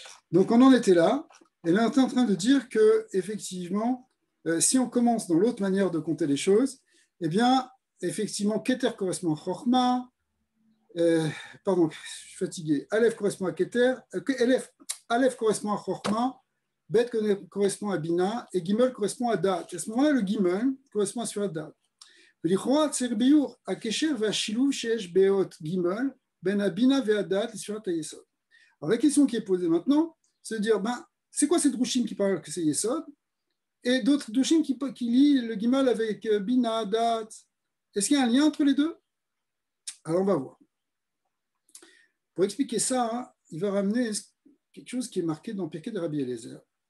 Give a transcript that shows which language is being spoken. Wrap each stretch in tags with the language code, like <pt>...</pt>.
<fr>Donc on en était là, et là on était en train de dire que effectivement, si on commence dans l'autre manière de compter les choses, eh bien, effectivement, Keter correspond à Chochma, pardon, je suis fatigué, Aleph correspond à Keter, Aleph correspond à Chochma, Bet correspond à Bina, et Gimel correspond à Dat. À ce moment-là, le Gimel correspond à Sphira Dat.</fr> <he>ולכאורה צריך ביור, הקשר והשילוב שיש באות ג' בין הבינה והדעת לספירת היסוד.</he> <fr>Alors la question qui est posée maintenant, c'est de dire, c'est quoi ces drushim qui parlent que c'est Yesod, et d'autres drushim qui lient le Gimel avec Bina, Dat. Est-ce qu'il y a un lien entre les deux? Alors on va voir. Pour expliquer ça, il va ramener quelque chose qui est marqué dans Pirkei de Rabbi Eliezer.</fr>